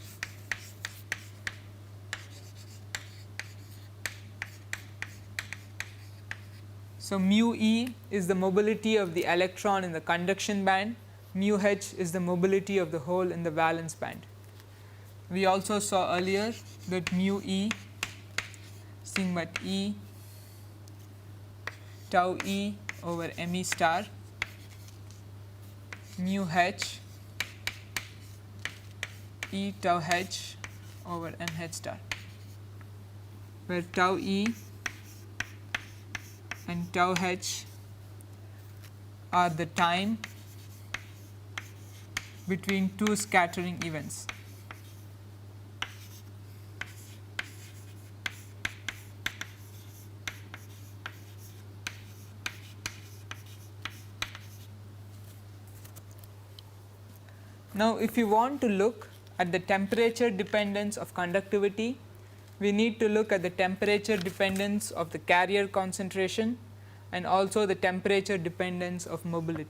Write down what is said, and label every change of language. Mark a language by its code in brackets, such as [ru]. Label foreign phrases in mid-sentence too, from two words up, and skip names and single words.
[en] So, mu E is the mobility of the electron in the conduction band, mu H is the mobility of the hole in the valence band. We also saw earlier that mu E is nothing but E tau E over m E star, mu H E tau H over m H star, where tau E and tau H are the time between two scattering events. Now, if you want to look at the temperature dependence of conductivity, we need to look at the temperature dependence of the carrier concentration and also the temperature dependence of mobility.